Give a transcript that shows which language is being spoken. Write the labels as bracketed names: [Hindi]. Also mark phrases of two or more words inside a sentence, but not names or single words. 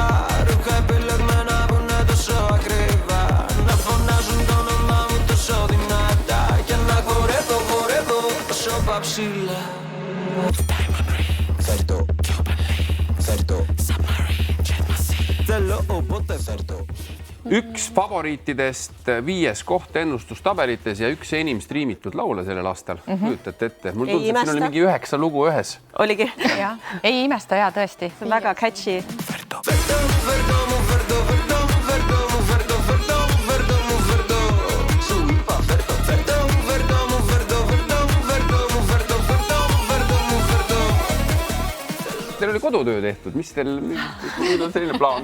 [Greek] Ρούχα επιλεγμένα που είναι τόσο ακριβά. Να φωνάζουν το όνομά μου τόσο δυνατά. Και να χορεύω, χορεύω τόσο παψίλα. Φέρτο, φέρτο, θέλω οπότε φέρτο. [Estonian] Üks favoriitidest 5. koht ennustustabelites ja üks enim striimitud laule sellel aastal. Kujutate ette. Mul tundus, et siin oli mingi 9 lugu ühes. Oligi. Ei imesta, jaa, tõesti. See on väga catchy. Teil oli kodutöö tehtud, mis teil on selline plaan?